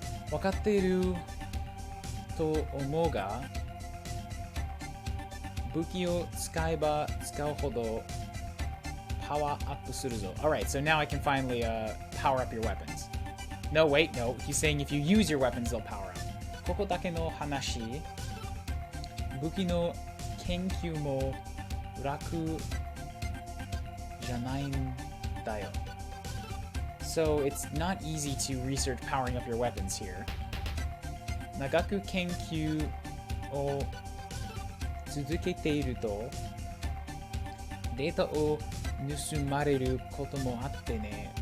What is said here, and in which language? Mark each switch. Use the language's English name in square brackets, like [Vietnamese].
[Japanese] わかっていると思うが、武器を使えば使うほどパワーアップするぞ. [English] Alright, so now I can finally power up your weapons. No, wait, no. He's saying if you use your weapons, they'll power up. [Japanese] ここだけの話、武器の研究も楽じゃないんだよ. [English] So it's not easy to research powering up your weapons here. [Japanese] 長く研究を続けているとデータを盗まれることもあってね。